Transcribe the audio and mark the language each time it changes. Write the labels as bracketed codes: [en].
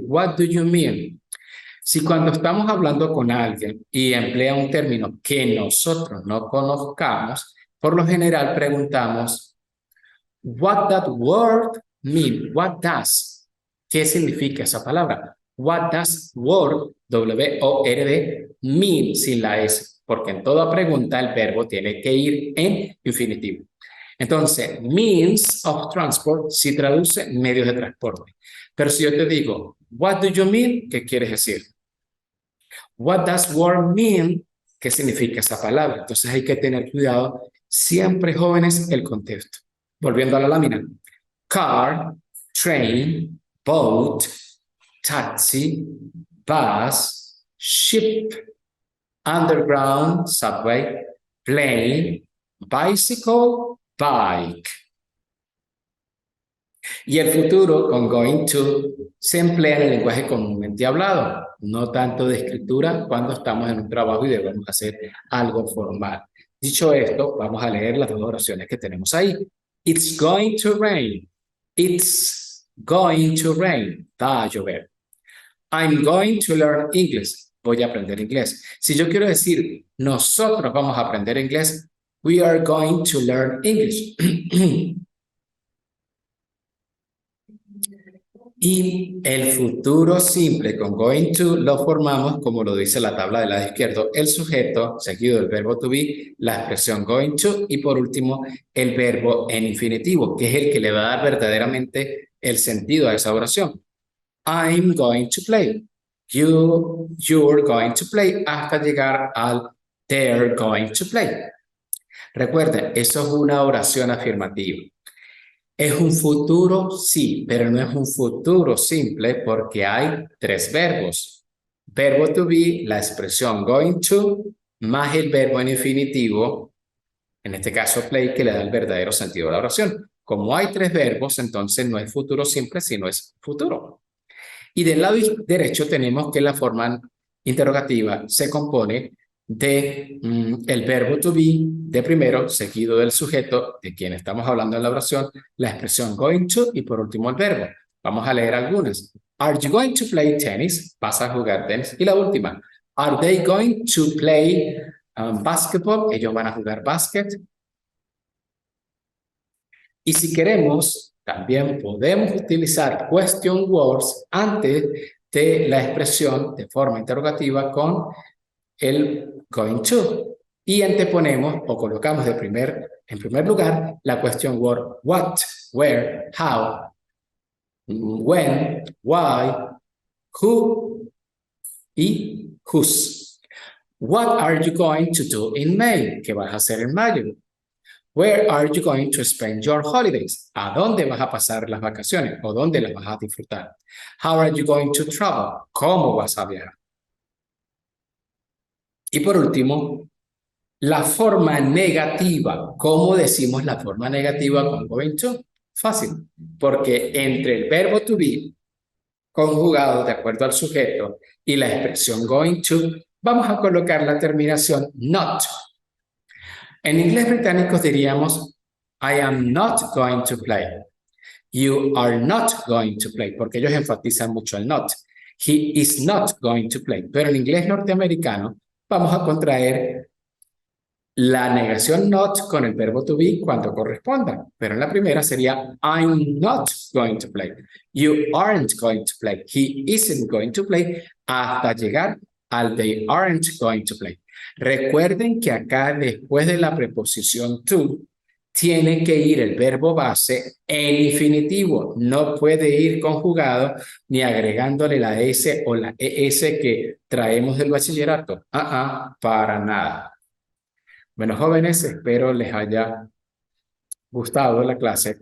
[en] What do you mean? [es] Si cuando estamos hablando con alguien y emplea un término que nosotros no conozcamos, por lo general preguntamos, [en] what that word mean? What does? [es] ¿Qué significa esa palabra? [en] What does word, W-O-R-D, mean [es] sin la S? Porque en toda pregunta el verbo tiene que ir en infinitivo. Entonces, means of transport si traduce medios de transporte. Pero si yo te digo, [en] what do you mean? [es] ¿Qué quieres decir? [en] What does word mean? [es] ¿Qué significa esa palabra? Entonces hay que tener cuidado siempre, jóvenes, el contexto. Volviendo a la lámina. [en] Car, train, boat, taxi, bus, ship, underground, subway, plane, bicycle, bike. [es] Y el futuro con going to se emplea en el lenguaje comúnmente hablado, no tanto de escritura cuando estamos en un trabajo y debemos hacer algo formal. Dicho esto, vamos a leer las dos oraciones que tenemos ahí. [en] It's going to rain. It's going to rain. [es] Va a llover. [en] I'm going to learn English. [es] Voy a aprender inglés. Si yo quiero decir, nosotros vamos a aprender inglés, [en] we are going to learn English. [es] Y el futuro simple con going to lo formamos, como lo dice la tabla del lado izquierdo, el sujeto seguido del verbo to be, la expresión going to y por último el verbo en infinitivo, que es el que le va a dar verdaderamente el sentido a esa oración. [en] I'm going to play. You're going to play [es] hasta llegar al [en] they're going to play. [es] Recuerden, eso es una oración afirmativa. ¿Es un futuro? Sí, pero no es un futuro simple porque hay tres verbos. Verbo to be, la expresión going to, más el verbo en infinitivo, en este caso play, que le da el verdadero sentido a la oración. Como hay tres verbos, entonces no es futuro simple, sino es futuro. Y del lado derecho tenemos que la forma interrogativa se compone de el verbo to be de primero, seguido del sujeto de quien estamos hablando en la oración, la expresión going to y por último el verbo. Vamos a leer algunas. [en] Are you going to play tennis? [es] ¿Vas a jugar tenis? Y la última. [en] Are they going to play basketball? [es] Ellos van a jugar básquet. Y si queremos, también podemos utilizar question words antes de la expresión de forma interrogativa con el going to. Y anteponemos o colocamos en primer lugar la question word what, where, how, when, why, who y whose. [en] What are you going to do in May? [es] ¿Qué vas a hacer en mayo? [en] Where are you going to spend your holidays? [es] ¿A dónde vas a pasar las vacaciones? ¿O dónde las vas a disfrutar? [en] How are you going to travel? [es] ¿Cómo vas a viajar? Y por último, la forma negativa. ¿Cómo decimos la forma negativa con going to? Fácil, porque entre el verbo to be conjugado de acuerdo al sujeto y la expresión going to, vamos a colocar la terminación not. En inglés británico diríamos, [en] I am not going to play. You are not going to play, [es] porque ellos enfatizan mucho el [en] not. He is not going to play. [es] Pero en inglés norteamericano vamos a contraer la negación not con el verbo to be cuando corresponda. Pero en la primera sería [en] I'm not going to play. You aren't going to play. He isn't going to play [es] hasta llegar al [en] they aren't going to play. [es] Recuerden que acá después de la preposición to tiene que ir el verbo base en infinitivo. No puede ir conjugado ni agregándole la S o la ES que traemos del bachillerato. Para nada. Bueno, jóvenes, espero les haya gustado la clase.